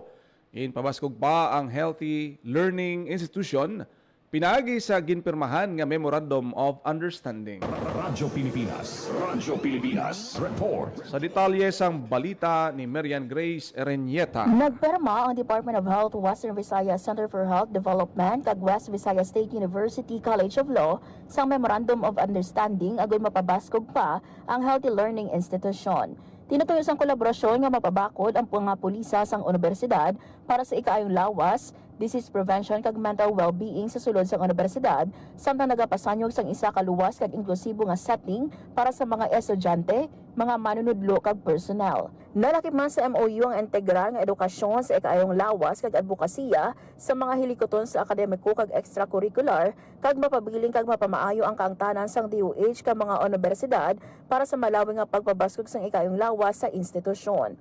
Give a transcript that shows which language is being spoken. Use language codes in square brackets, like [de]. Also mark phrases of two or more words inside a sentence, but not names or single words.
[hil] In pabaskog pa ang Healthy Learning Institution, pinagi sa ginpirmahan nga Memorandum of Understanding. Radyo Pilipinas. Radyo Pilipinas. Report. Sa detalye sang balita ni Marian Grace Ereñeta. Nagperma ang Department of Health, Western Visayas Center for Health Development kag West Visayas State University College of Law sang Memorandum of Understanding agon mapabaskog pa ang Healthy Learning Institution. Tinutuyo sang kolaborasyon nga mapabakod ang mga pulisa sang universidad para sa ikaayong lawas, [en] disease prevention [hil] kag [en] mental well-being [hil] sa sulod sang universidad, samtang nagapasanyog sang isa ka luwas kag inklusibo nga setting para sa mga estudyante, mga manunudlo kag personnel. Nalakip man sa MOU ang integral nga edukasyon sa ikaayong lawas kag advokasya sa mga hilikoton sa akademiko kag extracurricular kag mapabiling kag mapamaayo ang kaangtanan sang DOH kag mga universidad para sa malawig nga pagpabaskog sang ikaayong lawas sa institusyon.